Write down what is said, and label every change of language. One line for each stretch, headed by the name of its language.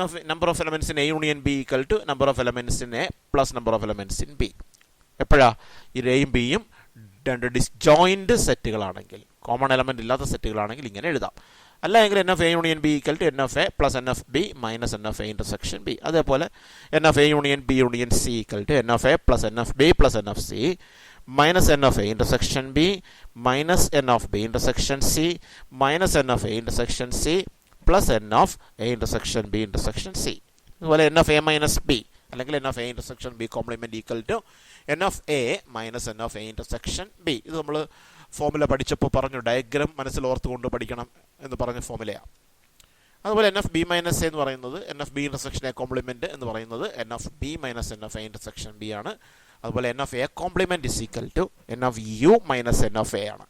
English: Number of elements in A union B equal to number of elements in A plus number of elements in B.
Malayalam: എപ്പോഴാ ഈ എയും ബിയും രണ്ട് disjoint സെറ്റുകളാണെങ്കിൽ, common element ഇല്ലാത്ത സെറ്റുകളാണെങ്കിൽ ഇങ്ങനെ എഴുതാം. അല്ല എങ്കിൽ
English: N of A union B equal to n of A plus n of B minus n of A intersection B.
Malayalam: അതേപോലെ
English: N of A union B union C equal to n of A plus n of B plus n of C minus n of a intersection b minus n of b intersection c minus n of a intersection c plus n of a intersection b intersection c.
Malayalam: അതുപോലെ
English: n of a minus b
Malayalam: അല്ലെങ്കിൽ
English: n of a intersection b complement equal to n of a minus n of a intersection b.
Malayalam: ഇത് നമ്മൾ formula പഠിച്ചപ്പോൾ പറഞ്ഞു, diagram മനസ്സിൽ ഓർത്തുകൊണ്ട് പഠിക്കണം എന്ന് പറഞ്ഞ ഫോമുലയാണ്. അതുപോലെ
English: n of B minus A
Malayalam: എന്ന് പറയുന്നത്
English: n of B intersection A complement എന്ന് പറയുന്നത് n of B minus n of A intersection B
Malayalam: ആണ്. അതുപോലെ
English: n of A complement is equal to n of U minus n of A
Malayalam: ആണ്.